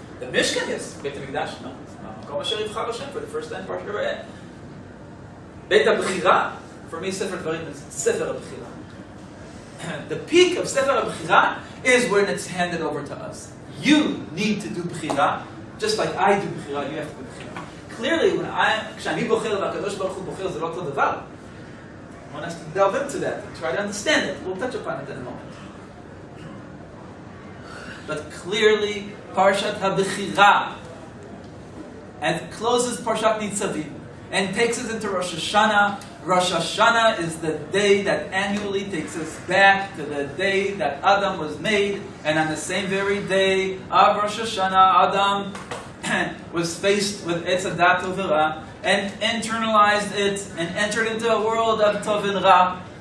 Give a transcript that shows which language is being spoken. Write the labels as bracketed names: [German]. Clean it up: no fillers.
[English] The Mishkan, yes. Beit HaMikdash, no. Makom asher yivchar Hashem for the first time, Parsha Re'eh. Beit HaBechira, for me, Sefer Devarim is Sefer HaBechira. The peak of Sefer HaBechira is when it's handed over to us. You need to do Bechira, just like I do Bechira, you have to do Bechira. Clearly, [Hebrew] כשאני בוחר והקדוש ברוך הוא בוחר, זה לא אותו דבר. [English] One has to delve into that and try to understand it. We'll touch upon it in a moment. But clearly, Parshat HaBechira, and it closes Parshat Nitzavim, and takes us into Rosh Hashana. Rosh Hashana is the day that annually takes us back to the day that Adam was made, and on the same very day of Rosh Hashana, Adam was faced with Etz Hadat Tovera, and internalized it, and entered into a world of Tov and Ra.